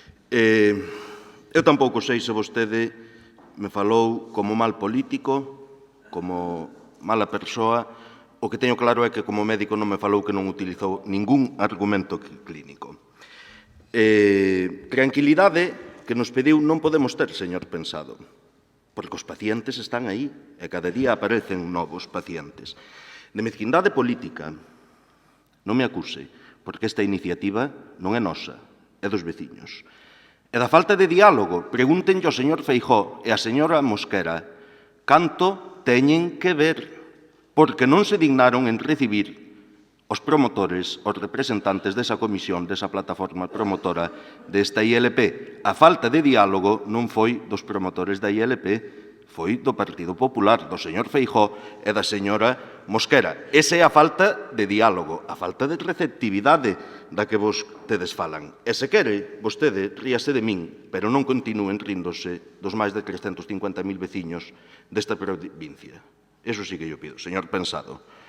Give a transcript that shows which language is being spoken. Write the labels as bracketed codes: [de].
[gl] Eu tampouco sei se vostede me falou como mal político, como mala persoa. O que teño claro é que como médico non me falou que non utilizou ningún argumento clínico. Tranquilidade que nos pediu non podemos ter, señor Pensado, porque os pacientes están aí e cada día aparecen novos pacientes. De mezquindade política non me acuse, porque esta iniciativa non é nosa, é dos veciños. E da falta de diálogo, pregúntenlle ao señor Feijóo e á señora Mosquera canto teñen que ver, porque non se dignaron en recibir os promotores, os representantes desa comisión, desa plataforma promotora desta ILP. A falta de diálogo non foi dos promotores da ILP, foi do Partido Popular, do señor Feijóo e da señora Mosquera. Esa é a falta de diálogo, a falta de receptividade da que vostedes falan. E se quere, vostede ríase de min, pero non continúen ríndose dos máis de 350.000 veciños desta provincia. [es] Eso sí que yo pido, señor Pensado.